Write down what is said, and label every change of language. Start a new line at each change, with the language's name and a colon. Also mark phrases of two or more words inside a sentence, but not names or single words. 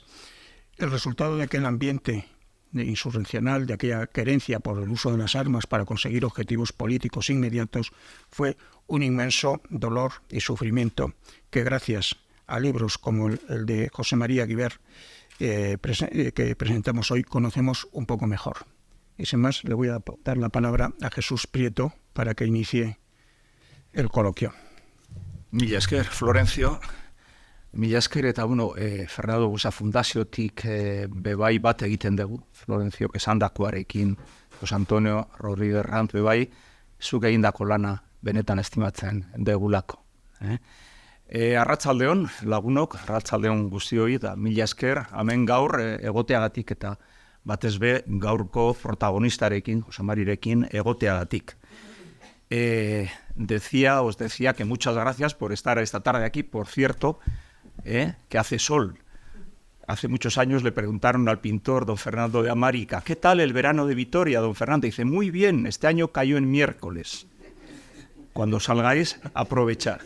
Spanish: El resultado de aquel ambiente insurreccional, de aquella querencia por el uso de las armas para conseguir objetivos políticos inmediatos, fue un inmenso dolor y sufrimiento que, gracias a libros como el de José María Guibert, que presentamos hoy, conocemos un poco mejor. Y sin más, le voy a dar la palabra a Jesús Prieto para que inicie el coloquio.
Basque: Mila esker, Florencio. Mila esker, eta Fernando Buesa Fundaziotik bebai bat egiten dugu, Florencio esandakoarekin, José Antonio Rodríguez Ranz bebai, zuk egindako lana benetan estimatzen degulako. Arratsaldeon, lagunok, arratsaldeon guztioi, eta mila esker, hemen gaur egoteagatik eta batez be gaurko protagonistarekin, José Marirekin egoteagatik.
Spanish: Os decía que muchas gracias por estar esta tarde aquí. Por cierto, que hace sol. Hace muchos años le preguntaron al pintor don Fernando de Amarica, ¿qué tal el verano de Vitoria, don Fernando? Y dice, muy bien, este año cayó en miércoles. Cuando salgáis, aprovechar.